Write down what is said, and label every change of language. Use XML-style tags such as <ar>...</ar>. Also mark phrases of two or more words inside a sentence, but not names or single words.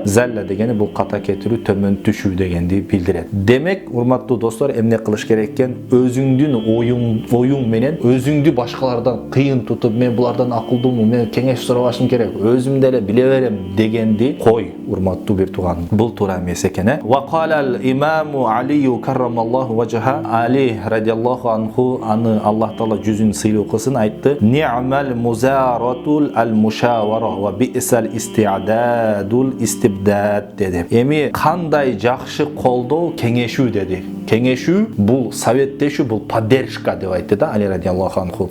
<ky>Залла дегени бул ката кетирүү, төмөн түшүү дегенди билдирет. Демек, урматтуу достор, эмне кылыш керек экен? Өзүңдүн оюң менен өзүңдү башкалардан кыйын тутуп, мен булардан акылдуумун, мен кеңеш сурабашым керек, өзүм деле биле берем дегенди кой, урматтуу бир тууган. Бул туура эмес экен.</ky> <ar>وقال الإمام علي كرم الله وجهه علي رضي الله عنه,</ar> <ky>аны Аллах таала жүзүн сыйлоо кылсын, айтты:</ky> <ar>"نعم المؤازرة المشاورة وبئس الاستعداد الاستبداد"</ar> <ky>деди. Эми кандай жакшы колдоо кеңешүү деди. Кеңешүү бул советтешүү, бул поддержка деп айтты да Али</ky> <ar>رضي الله عنه.</ar>